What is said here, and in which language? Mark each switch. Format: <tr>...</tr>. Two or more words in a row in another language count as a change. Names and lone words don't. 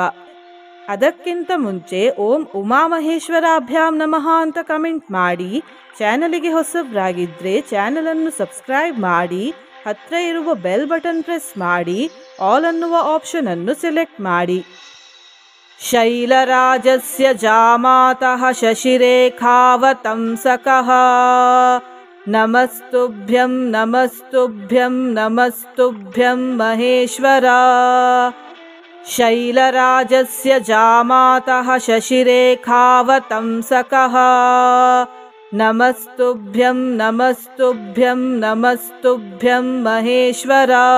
<kn>ಅದಕ್ಕಿಂತ ಮುಂಚೆ</kn> <sa>ಓಂ ಉಮಾಮಹೇಶ್ವರಾಭ್ಯಾಂ ನಮಃ</sa> <kn>ಅಂತ ಕಮೆಂಟ್ ಮಾಡಿ, ಚಾನಲಿಗೆ ಹೊಸಬ್ರಾಗಿದ್ದರೆ ಚಾನಲನ್ನು ಸಬ್ಸ್ಕ್ರೈಬ್ ಮಾಡಿ, ಹತ್ರ ಇರುವ</kn> <en>bell button press</en> <kn>ಮಾಡಿ, ಆಲ್ ಅನ್ನುವ ಆಪ್ಷನ್ ಅನ್ನು ಸೆಲೆಕ್ಟ್ ಮಾಡಿ.</kn> <sa>ಶೈಲರಾಜಸ್ಯ ಜಾಮಾತಃ ಶಶಿರೇಖಾವತಂಸಕಃ ನಮಸ್ತುಭ್ಯಂ ನಮಸ್ತುಭ್ಯಂ ನಮಸ್ತುಭ್ಯಂ ಮಹೇಶ್ವರ. ಶೈಲರಾಜಸ್ಯ ಜಾಮಾತಃ ಶಶಿರೇಖಾವತಂಸಕಃ ನಮಸ್ತುಭ್ಯಂ ನಮಸ್ತುಭ್ಯಂ ನಮಸ್ತುಭ್ಯಂ ಮಹೇಶ್ವರ.</sa>